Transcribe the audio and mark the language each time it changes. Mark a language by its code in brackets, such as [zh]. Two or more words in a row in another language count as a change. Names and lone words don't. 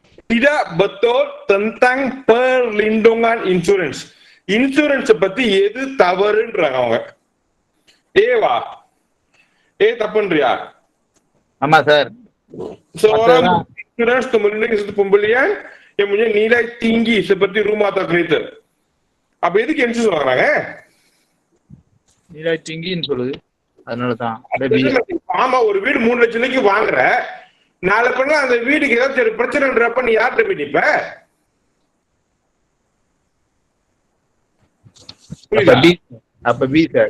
[ms] Tidak betul tentang perlindungan insurans. [ta] இன்சூரன்ஸ் பத்தி எது தவறுன்றாங்க அவங்க. ஏவா தப்புன்றியா? ஆமா சார். [ms] Seorang insurans melindungi satu pembelian yang punya nilai tinggi seperti rumah atau kereta. [ta] அப்ப எதுக்கு இன்சூரன்ஸ் வாங்குறாங்க? நிலை tinggiன்னு சொல்லுது, அதனாலதான். ஆமா, ஒரு வீடு 3 லட்சம் ரூபாய்க்கு வாங்குற, நாளை பண்ண அந்த வீடுக்கு ஏதாச்சும் பிரச்சனைன்றப்ப நீ யார்கிட்ட போய் நிப்ப? அப்ப பி சார்.